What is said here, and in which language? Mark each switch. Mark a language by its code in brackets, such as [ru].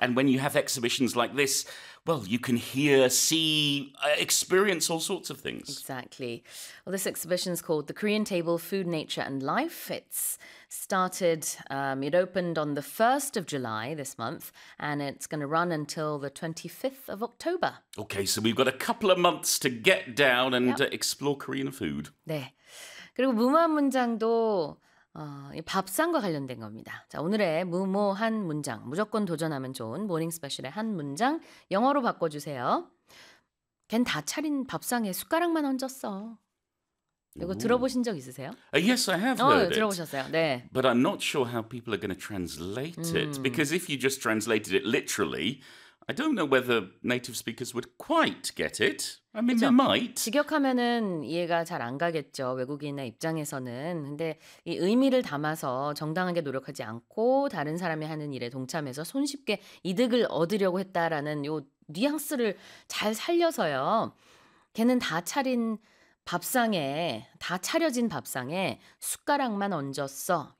[en] And when you have exhibitions like this, well, you can hear, see, experience all sorts of things. Exactly. Well, this exhibition is called The Korean Table, Food, Nature and Life. It's started, it opened on the 1st of July this month, and it's going to run until the 25th of October. Okay, so we've got a couple of months to get down and explore Korean food. [ko] 네. 그리고 무모한 문장도 밥상과 관련된 겁니다. 자, 오늘의 무모한 문장, 무조건 도전하면 좋은 모닝 스페셜의 한 문장 영어로 바꿔주세요. 걘 다 차린 밥상에 숟가락만 얹었어. 이거 들어보신 적 있으세요? [en] Yes, I have heard it. [ko] 들어보셨어요. 네. [en] But I'm not sure how people are going to translate it. Because if you just translated it literally, I don't know whether native speakers would quite get it. I mean, [ko] 그쵸? [en] they might. [ko] 직역하면은 이해가 잘 안 가겠죠, 외국인의 입장에서는. 근데 이 의미를 담아서 정당하게 노력하지 않고 다른 사람이 하는 일에 동참해서 손쉽게 이득을 얻으려고 했다라는 요 뉘앙스를 잘 살려서요. 걔는 다 차린 밥상에, 다 차려진 밥상에 숟가락만 얹었어.